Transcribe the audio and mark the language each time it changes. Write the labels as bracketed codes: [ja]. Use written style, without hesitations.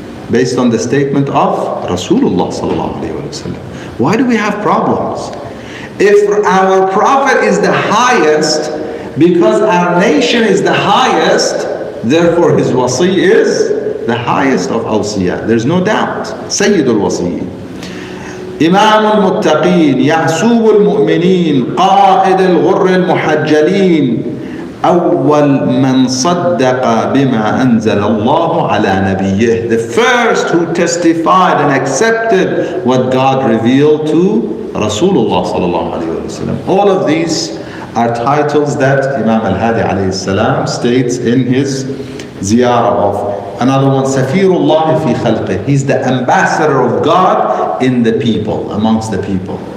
[en] Based on the statement of Rasulullah sallallahu alayhi wa sallam. Why do we have problems? If our prophet is the highest, because our nation is the highest, therefore his wasi is the highest of awsiya. There's no doubt. Sayyid al-Wasiyyin. [ar] إمام المتقين يعسوب المؤمنين قائد الغر المحجلين أول من صدق بما أنزل الله على نبيه. [en] The first who testified and accepted what God revealed to Rasulullah sallallahu alayhi wa sallam. All of these are titles that Imam Al Hadi alayhi salam states in his ziyarah of. Another one, [ar] Safirullah fi khalqih. [en] He's the ambassador of God in the people, amongst the people.